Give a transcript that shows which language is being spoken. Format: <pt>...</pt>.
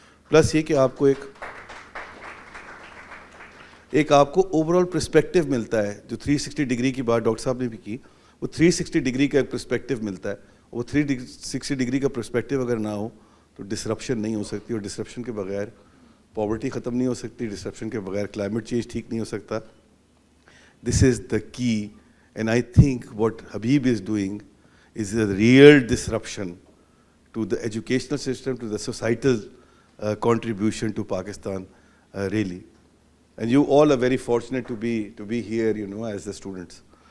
<ur>Plus یہ کہ آپ کو ایک آپ کو اوور آل پرسپیکٹیو ملتا ہے, جو 360 ڈگری کی بات ڈاکٹر صاحب نے بھی کی, وہ 360 ڈگری کا ایک پرسپیکٹیو ملتا ہے. وہ 360 ڈگری کا پرسپیکٹیو اگر نہ ہو تو ڈسرپشن نہیں ہو سکتی, اور ڈسرپشن کے بغیر پاورٹی ختم نہیں ہو سکتی, ڈسرپشن کے بغیر کلائمیٹ چینج ٹھیک نہیں ہو سکتا.</ur> <en>This is the key, and I think what Habib is doing is a real disruption to the educational system, to the societal contribution to Pakistan, really. And you all are very fortunate to be here, you know, as the students.</en>